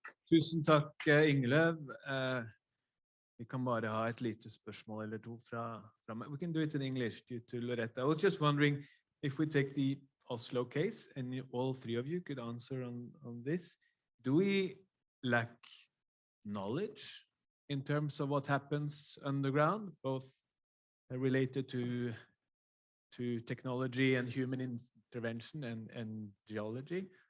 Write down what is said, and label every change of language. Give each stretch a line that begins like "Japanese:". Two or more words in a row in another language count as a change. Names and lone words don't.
Norwegian: Tusen takk, Ingelöv. Vi kan bare ha et lite spørsmål eller to fra meg.
English: We can do it in English due to Loretta. I was just wondering if we take the Oslo case and all three of you could answer on this. Do we lack knowledge in terms of what happens underground, both related to technology and human intervention and geology?